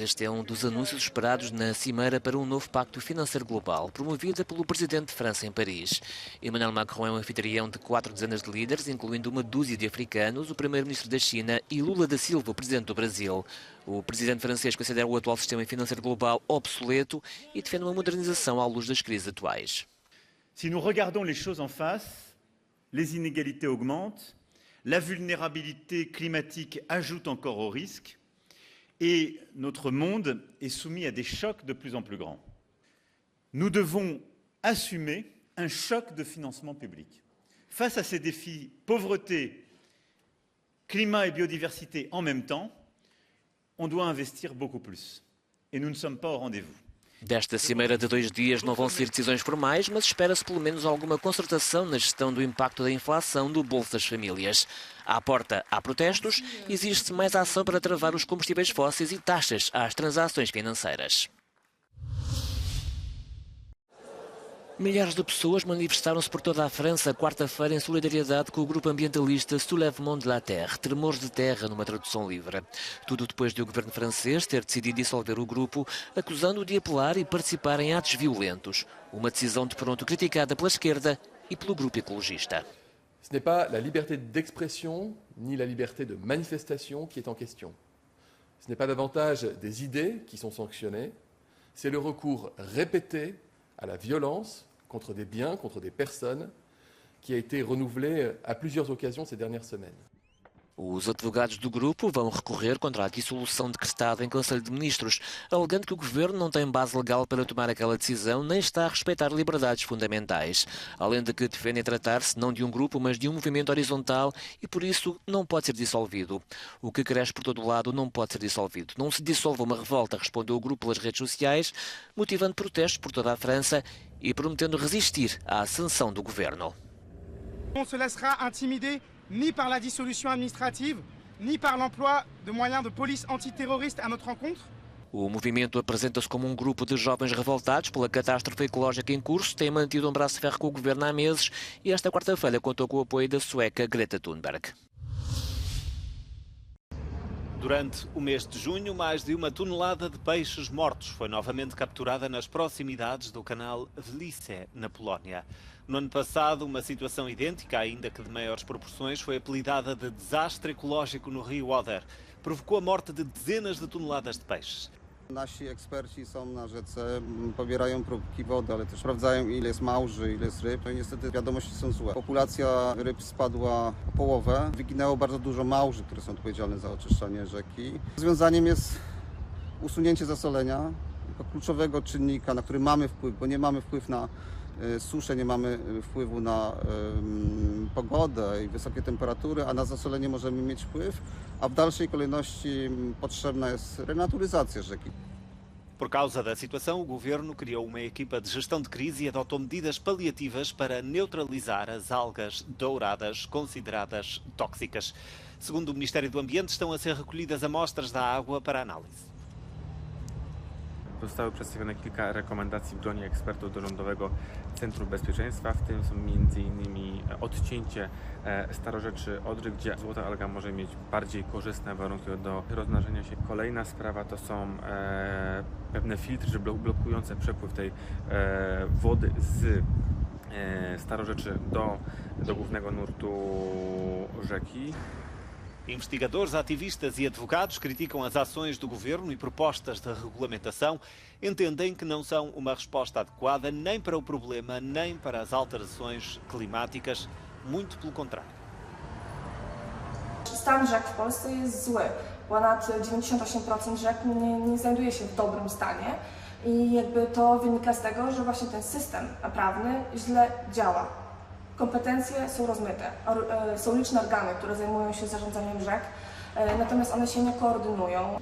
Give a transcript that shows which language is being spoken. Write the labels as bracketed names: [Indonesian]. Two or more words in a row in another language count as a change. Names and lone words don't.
[Portuguese] Este é um dos anúncios esperados na Cimeira para um novo Pacto Financeiro Global, promovida pelo Presidente de França em Paris. Emmanuel Macron é um anfitrião de 4 dezenas de líderes, incluindo uma dúzia de africanos, o Primeiro-Ministro da China e Lula da Silva, o Presidente do Brasil. O Presidente francês considera o atual sistema financeiro global obsoleto e defende uma modernização à luz das crises atuais. [French] Si nous regardons les choses en face, les inégalités augmentent, la vulnérabilité climatique ajoute encore au risque et notre monde est soumis à des chocs de plus en plus grands. Nous devons assumer un choc de financement public. Face à ces défis, pauvreté, climat et biodiversité en même temps, on doit investir beaucoup plus. Et nous ne sommes pas au rendez-vous. [Portuguese] Desta cimeira de 2 dias não vão ser decisões formais, mas espera-se pelo menos alguma concertação na gestão do impacto da inflação do bolso das famílias. À porta há protestos, existe mais ação para travar os combustíveis fósseis e taxas às transações financeiras. Milhares de pessoas manifestaram-se por toda a França quarta-feira em solidariedade com o grupo ambientalista Soulèvement de la Terre, Tremores de Terra, numa tradução livre. Tudo depois de o governo francês ter decidido dissolver o grupo, acusando-o de apelar e participar em atos violentos. Uma decisão de pronto criticada pela esquerda e pelo grupo ecologista. [French] Ce n'est pas la liberté d'expression ni la liberté de manifestation qui est en question. Ce n'est pas davantage des idées qui sont sanctionnées, c'est le recours répété à la violence contre des biens, contre des personnes, qui a été renouvelé à plusieurs occasions ces dernières semaines. [Portuguese] Os advogados do grupo vão recorrer contra a dissolução decretada em Conselho de Ministros, alegando que o governo não tem base legal para tomar aquela decisão nem está a respeitar liberdades fundamentais. Além de que defendem tratar-se não de um grupo, mas de um movimento horizontal e, por isso, não pode ser dissolvido. O que cresce por todo o lado não pode ser dissolvido. Não se dissolve uma revolta, respondeu o grupo pelas redes sociais, motivando protestos por toda a França e prometendo resistir à sanção do governo. [French] On se laissera intimider ni par la dissolution administrative, ni par l'emploi de moyens de police antiterroriste à notre encontre. [Portuguese] O movimento apresenta-se como um grupo de jovens revoltados pela catástrofe ecológica em curso, tem mantido um braço de ferro com o governo há meses e esta quarta-feira contou com o apoio da sueca Greta Thunberg. Durante o mês de junho, mais de 1 tonelada de peixes mortos foi novamente capturada nas proximidades do canal Vlice, na Polónia. No ano passado, uma situação idêntica, ainda que de maiores proporções, foi apelidada de desastre ecológico no rio Oder. Provocou a morte de dezenas de toneladas de peixes. [Polish] Nasi eksperci są na rzece, pobierają próbki wody, ale też sprawdzają, ile jest małży, ile jest ryb. No i niestety wiadomości są złe. Populacja ryb spadła o połowę. Wyginęło bardzo dużo małży, które są odpowiedzialne za oczyszczanie rzeki. Rozwiązaniem jest usunięcie zasolenia, jako kluczowego czynnika, na który mamy wpływ, bo nie mamy wpływu na suszę, nie mamy wpływu na pogodę i wysokie temperatury, a na zasolenie możemy mieć wpływ, a w dalszej kolejności potrzebna jest renaturyzacja rzeki. [Portuguese] Por causa da situação, o governo criou uma equipa de gestão de crise e adotou medidas paliativas para neutralizar as algas douradas consideradas tóxicas. Segundo o Ministério do Ambiente, estão a ser recolhidas amostras da água para análise. [Polish] Zostały przedstawione kilka rekomendacji w gronie ekspertów do Rządowego Centrum Bezpieczeństwa, w tym są m.in. odcięcie Starorzeczy Odry, gdzie złota alga może mieć bardziej korzystne warunki do rozmnażania się. Kolejna sprawa to są pewne filtry blokujące przepływ tej wody z Starorzeczy do głównego nurtu rzeki. [Portuguese] Investigadores, ativistas e advogados criticam as ações do governo e propostas de regulamentação. Entendem que não são uma resposta adequada nem para o problema, nem para as alterações climáticas. Muito pelo contrário. [Polish] Stan rzek w Polsce jest zły. Ponad 98% rzek nie znajduje się w dobrym stanie. I jakby to wynika z tego, że właśnie ten system prawny źle działa. Kompetencje są rozmyte. Są liczne organy, które zajmują się zarządzaniem rzek, natomiast one się nie koordynują.